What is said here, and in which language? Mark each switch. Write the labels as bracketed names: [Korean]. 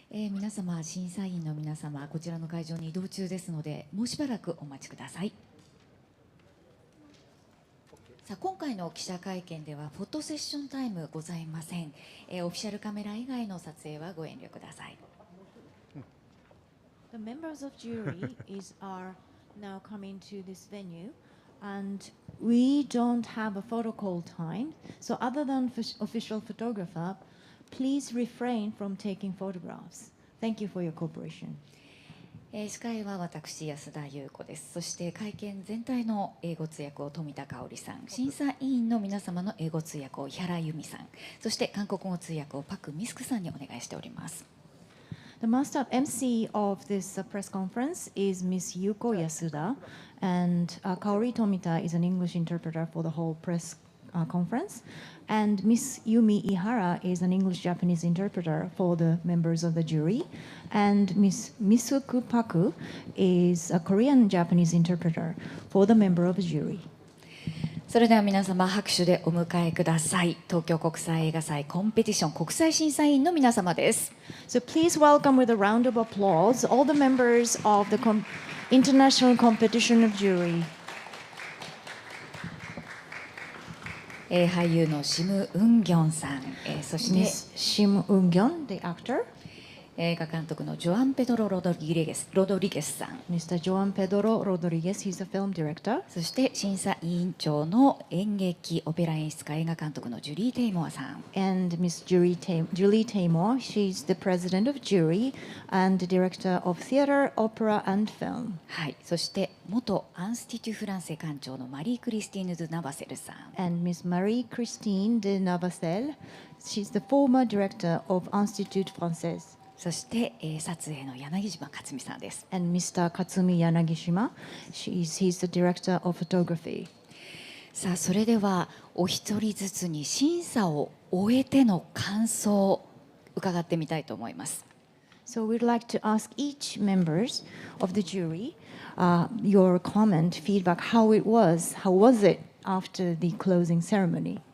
[Japanese] 皆様、審査員の皆様、こちらの会場に移動中ですので、もうしばらくお待ちください。さあ、今回の記者会見ではフォトセッションタイムございません。オフィシャルカメラ以外の撮影はご遠慮ください。 [English] The members of jury are now coming to this venue, and we don't have a photo call time. So other than official photographer, please refrain from taking photographs. Thank you for your cooperation. [Japanese] 司会は私、安田優子です。そして会見全体の英語通訳を富田香織さん、審査委員の皆様の英語通訳を井原由美さん、そして韓国語通訳をパク・ミスクさんにお願いしております。 [English] The master MC of this press conference is Miss Yuko Yasuda, and Kaori Tomita is an English interpreter for the whole press conference, and Miss Yumi Ihara is an English-Japanese interpreter for the members of the jury, and Miss Misuku Paku is a Korean-Japanese interpreter for the member of the jury. [Japanese] それでは皆様拍手でお迎えください。東京国際映画祭コンペティション国際審査員の皆様です。 [English] So please welcome with a round of applause all the members of the International Competition of Jury. [Japanese] 俳優のシム・ウンギョンさん、そして [English] Miss Shim Eun-gyeon, the actor. [Japanese] 映画監督のジョアン・ペドロ・ロドリゲスさん、 [English] Mr. Joan Pedro Rodriguez, he's a film director. [Japanese] そして審査委員長の演劇オペラ演出家映画監督のジュリー・テイモアさん、 [English] And Miss Julie Taymor, she's the president of jury and the director of theater, opera, and film. [Japanese] はい、そして元アンスティテュ・フランセ館長のマリー・クリスティーヌ・ドゥ・ナバセルさん、 [English] And Miss Marie-Christine de Navacelle, she's the former director of Institut Français. [Japanese] そして、撮影の柳島克美さんです。 [English] And Mr. Katsumi Yanagishima, he's the director of photography. [Japanese] さあ、それではお一人ずつに審査を終えての感想を伺ってみたいと思います。 [English] So we'd like to ask each members of the jury your comment, feedback, how was it after the closing ceremony?